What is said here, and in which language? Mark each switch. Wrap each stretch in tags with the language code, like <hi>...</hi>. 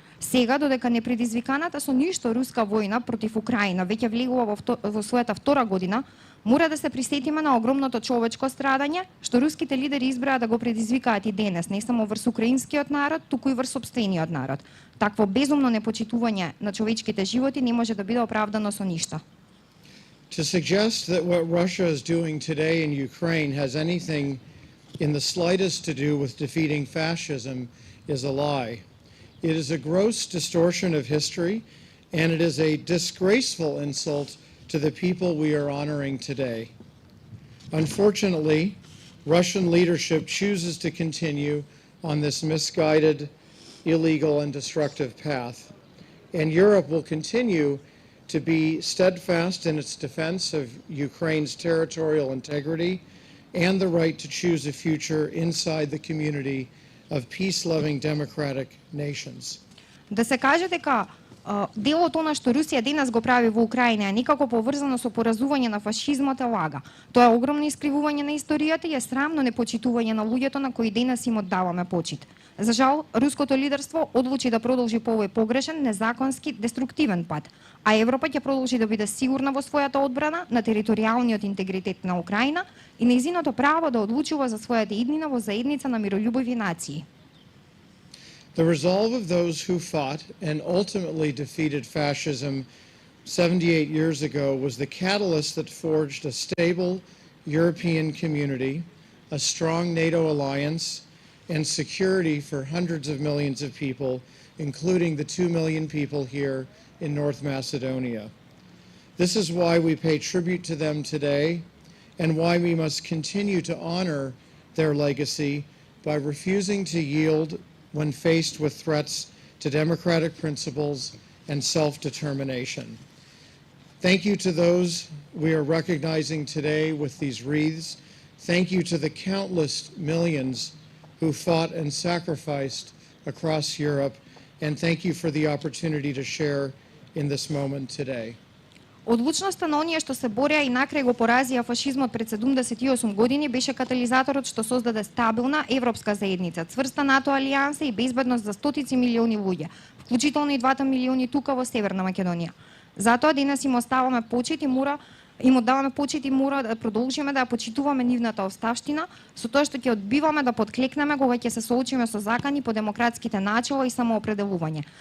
<mk>Сега, додека непредизвиканата со ништо руска војна против Украина веќе влегува во својата втора година, мора да се присетиме на огромното човечко страдање, што руските лидери избраа да го предизвикаат и денес, не само врз украинскиот народ, туку и врз сопствениот народ. Такво безумно непочитување на човечките животи не може да биде оправдано со ништо.</mk> <en>To suggest that what Russia is doing today in Ukraine has anything in the slightest to do with defeating fascism is a lie. It is a gross distortion of history, and it is a disgraceful insult to the people we are honoring today. Unfortunately, Russian leadership chooses to continue on this misguided, illegal, and destructive path. And Europe will continue to be steadfast in its defense of Ukraine's territorial integrity and the right to choose a future inside the community of peace-loving democratic nations.</en> <mk>Да се каже дека делот она што Русија денес го прави во Украина е никако поврзано со поразување на фашизмот е лага. Тоа е огромно искривување на историјата и е срамно непочитување на луѓето на кои денес им оддаваме почит. За жал, руското лидерство одлучи да продолжи по овој погрешен, незаконски, деструктивен пат, а Европа ќе продолжи да биде сигурна во својата одбрана на територијалниот интегритет на Украина и нејзиното право да одлучува за својата иднина во заедница на миролюбиви нации.</mk> <en>The resolve of those who fought and ultimately defeated fascism 78 years ago was the catalyst that forged a stable European community, a strong NATO alliance, and security for hundreds of millions of people, including the 2 million people here in North Macedonia. This is why we pay tribute to them today and why we must continue to honor their legacy by refusing to yield when faced with threats to democratic principles and self-determination. Thank you to those we are recognizing today with these wreaths. Thank you to the countless millions who fought and sacrificed across Europe, and thank you for the opportunity to share in this moment today.</en> <mk>Одлучноста на оние што се бореа и накрај го поразија фашизмот пред 78 години беше катализаторот што создаде стабилна европска заедница, цврста НАТО алијанса и безбедност за стотици милиони луѓе, вклучително и 2 милиони тука во Северна Македонија. Затоа денес им оставаме почит и оддаваме почит и мора да продолжиме да ја почитуваме нивната оставштина, со тоа што ќе одбиваме да подклекнеме кога ќе се соочиме со закани по демократските начела и самоопределување.</mk>